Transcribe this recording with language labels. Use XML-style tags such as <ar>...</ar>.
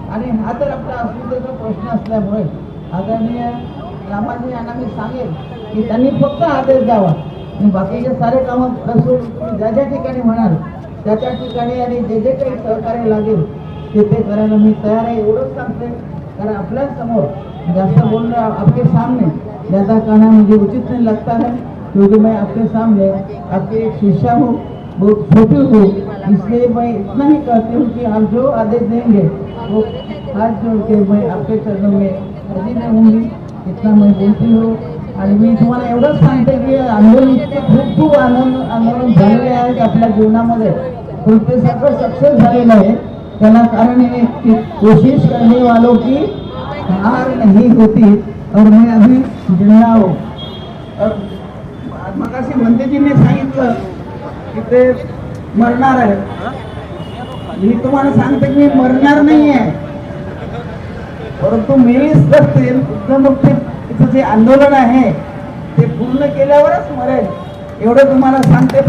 <mr>आणि हा तर आपला अस्मितेचा प्रश्न असल्यामुळे आदरणीय रामाजी यांना मी सांगेन की त्यांनी फक्त आदेश द्यावा आणि बाकीचे सारे कामं तुम्ही ज्या ज्या ठिकाणी म्हणाल त्या त्या ठिकाणी आणि जे जे काही सहकार्य लागेल ते करायला मी तयार आहे, एवढंच सांगते. कारण आपल्या समोर जास्त बोलणं</mr> <hi>आपके सामने ज़्यादा कहना मुझे उचित नहीं लगता है, क्योंकि मैं आपके सामने आपके एक शिष्या हूँ, बहुत छोटी हूँ, इसलिए मैं इतना ही कहती हूँ कि आप जो आदेश देंगे वो हाथ जोड़ के मैं आपके चरणों में हाजिर रहूँगी. इतना मैं बोलती हूँ.</hi> <mr>आणि मी तुम्हाला एवढंच सांगते की आंदोलन खूप आंदोलन झालेले आहेत आपल्या जीवनामध्ये, पण ते सगळं सक्सेस झालेलं आहे. त्याला कारण</mr> <hi>है कि कोशिश करने वालों की हार नहीं होती. और मैं अभी जिंदा हूँ.</hi> <mr>और मगाशी म्हणतेजींनी सांगितलं की ते मरणार आहे. मी तुम्हाला सांगते की मी मरणार नाही आहे, परंतु मेलीच नसते. बुद्धमुक्तीचं जे आंदोलन आहे ते पूर्ण केल्यावरच मरेल, एवढं तुम्हाला सांगते.</mr>